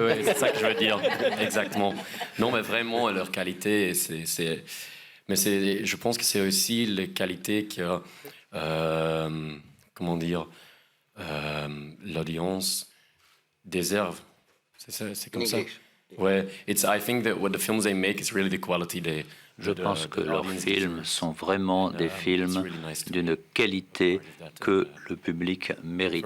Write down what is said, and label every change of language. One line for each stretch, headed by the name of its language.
French: Oui, c'est ça que je veux dire, exactement. Non, mais vraiment, leur qualité, mais je pense que c'est aussi les qualités que, l'audience déserve. C'est comme ça.
English: Ouais, I think that what the films they make is really the quality
French: Je pense que leurs films sont vraiment des films d'une qualité que le public mérite.